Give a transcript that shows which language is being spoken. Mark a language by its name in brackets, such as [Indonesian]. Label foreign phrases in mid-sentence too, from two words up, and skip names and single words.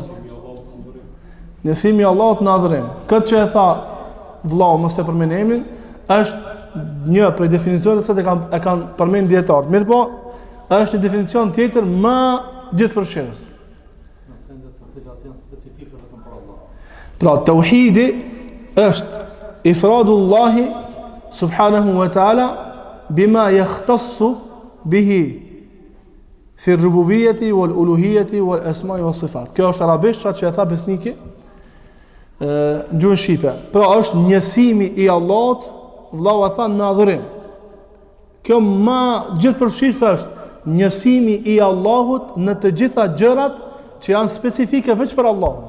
[Albanian] Nësimi i Allahut në adhurim. Këtë që e tha vllau mos e përmend emrin, është një prej definicioneve që e kanë përmend dietarët. Mirë po, është një definicion tjetër më gjithëpërfshirës. Në sendet të cilat janë specifike vetëm për Allah. Pra, tauhidi është [Arabic] إفراد الله سبحانه وتعالى بما يختص به في الربوبية والألوهية والأسماء والصفات. [Albanian] Kjo është arabisht që e tha besniki në gjuhën shqipe. Pra, është njësimi i Allahut, vllau e tha në adhurim. Kjo më gjithëpërfshirës është njësimi i Allahut në të gjitha gjërat që janë specifike veç për Allahun.